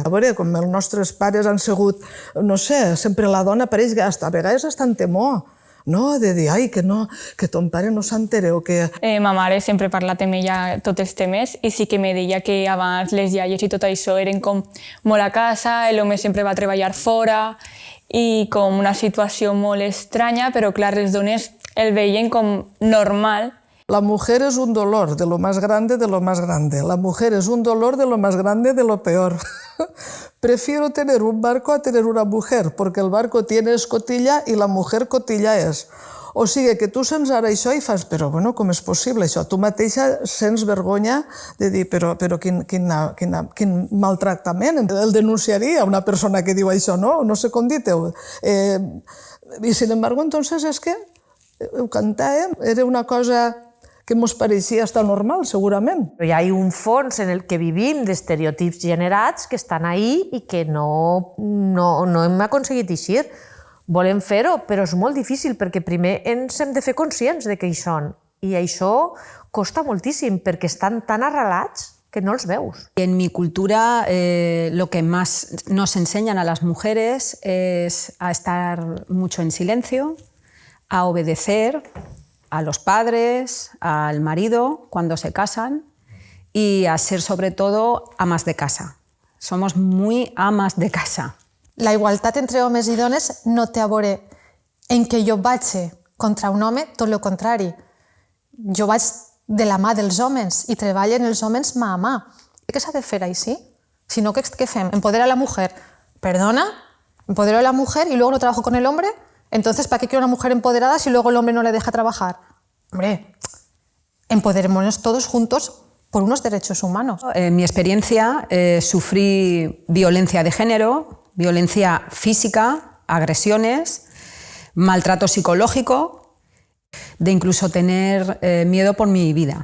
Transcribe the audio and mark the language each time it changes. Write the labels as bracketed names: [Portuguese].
[Catalan] A veure, com els nostres pares han sigut, no sé, sempre la dona pareix que a vegades està en temor, de dir, ai, que ton pare no s'entere o que... Ma mare sempre ha parlat amb ella tots els temes i sí que me deia que abans les iaies i tot això eren com molt a casa, l'home sempre va treballar fora i com una situació molt estranya, però clar, les dones el veien com normal. [Spanish] La mujer es un dolor de lo más grande de lo más grande. La mujer es un dolor de lo más grande de lo peor. Prefiero tener un barco a tener una mujer, porque el barco tiene escotilla i la mujer cotilla és. [Catalan] O sigui que tu sents ara això i fas, però bueno, com és possible això? Tu mateixa sents vergonya de dir, però quin maltractament. El denunciaria una persona que diu això, no? No sé com dir-ho. I, [Spanish] sin embargo, entonces [Catalan] és que ho cantàvem, era una cosa que ens pareixia estar normal, segurament. Però hi ha un fons en el que vivim d'estereotips generats que estan ahí i que no hem aconseguit eixir. Volem fer-ho, però és molt difícil perquè primer ens hem de fer conscients de que hi són. I això costa moltíssim perquè estan tan arrelats que no els veus. [Spanish] En mi cultura lo que más nos enseñan a las mujeres es a estar mucho en silencio, a obedecer a los padres, al marido cuando se casan y a ser sobre todo amas de casa. Somos muy amas de casa. [Catalan] La igualtat entre homes i dones no té a veure en què jo vaig contra un home, tot el contrari. Jo vaig de la mà dels homes i treballen els homes mà a mà. I què s'ha de fer així? Si no, què fem? [Spanish] ¿Empodera a la mujer? [Catalan] ¿Perdona? [Spanish] ¿Empodero a la mujer y luego no trabajo con el hombre? Entonces, ¿para qué quiero una mujer empoderada si luego el hombre no le deja trabajar? Hombre, empoderémonos todos juntos por unos derechos humanos. En mi experiencia, sufrí violencia de género, violencia física, agresiones, maltrato psicológico, de incluso tener miedo por mi vida.